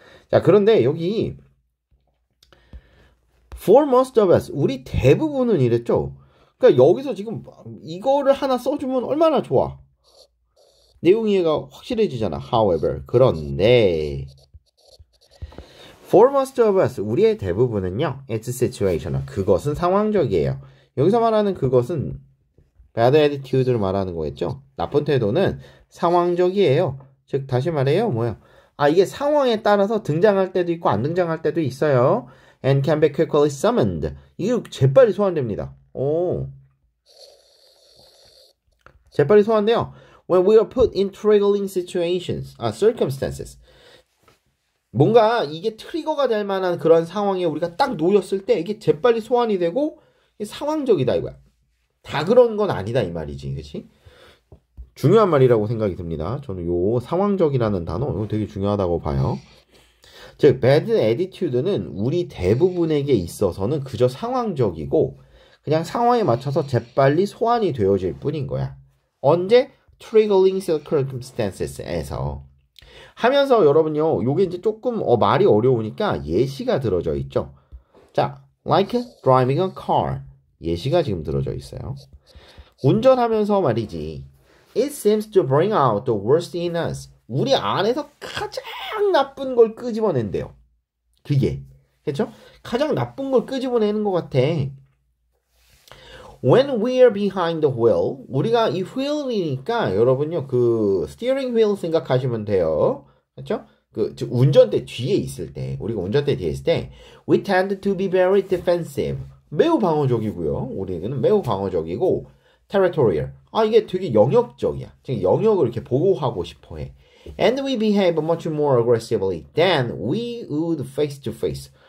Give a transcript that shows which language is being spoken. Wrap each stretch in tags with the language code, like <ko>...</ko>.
<ko>자 그런데 여기</ko> <en>for most of us</en> <ko>우리 대부분은 이랬죠. 그러니까 여기서 지금 이거를 하나 써주면 얼마나 좋아. 내용 이해가 확실해지잖아.</ko> <en>However,</en> <ko>그런데</ko> <en>for most of us,</en> <ko>우리의 대부분은요.</ko> <en>It's situational.</en> <ko>그것은 상황적이에요. 여기서 말하는 그것은 bad attitude를 말하는 거겠죠. 나쁜 태도는 상황적이에요. 즉 다시 말해요. 뭐야? 이게 상황에 따라서 등장할 때도 있고 안 등장할 때도 있어요.</ko> <en>And can be quickly summoned.</en> <ko>이게 재빨리 소환됩니다. 재빨리 소환돼요.</ko> <en>When we are put in triggering situations, circumstances.</en> <ko>뭔가 이게 트리거가 될 만한 그런 상황에 우리가 딱 놓였을 때 이게 재빨리 소환이 되고 상황적이다 이거야. 다 그런 건 아니다 이 말이지, 그렇지? 중요한 말이라고 생각이 듭니다. 저는 요 상황적이라는 단어 이거 되게 중요하다고 봐요. 즉 bad attitude는 우리 대부분에게 있어서는 그저 상황적이고 그냥 상황에 맞춰서 재빨리 소환이 되어질 뿐인 거야. 언제?</ko> <en>triggering circumstances</en> <ko>에서. 하면서 여러분요, 요게 이제 조금 말이 어려우니까 예시가 들어져 있죠.</ko> <en>자, like driving a car.</en> <ko>예시가 지금 들어져 있어요. 운전하면서 말이지.</ko> <en>It seems to bring out the worst in us.</en> <ko>우리 안에서 가장 나쁜 걸 끄집어낸대요. 그게. 그렇죠? 가장 나쁜 걸 끄집어내는 것 같아.</ko> <en>When we are behind the wheel,</en> <ko>우리가 이 wheel이니까 여러분요, 그 steering wheel 생각하시면 돼요. 그렇죠? 즉 운전대 뒤에 있을 때, 우리가 운전대 뒤에 있을 때,</ko> <en>we tend to be very defensive.</en> <ko>매우 방어적이고요. 우리는 매우 방어적이고, territorial. 이게 되게 영역적이야. 즉 영역을 이렇게 보호하고 싶어해.</ko> <en>And we behave much more aggressively than we would face to face.</en>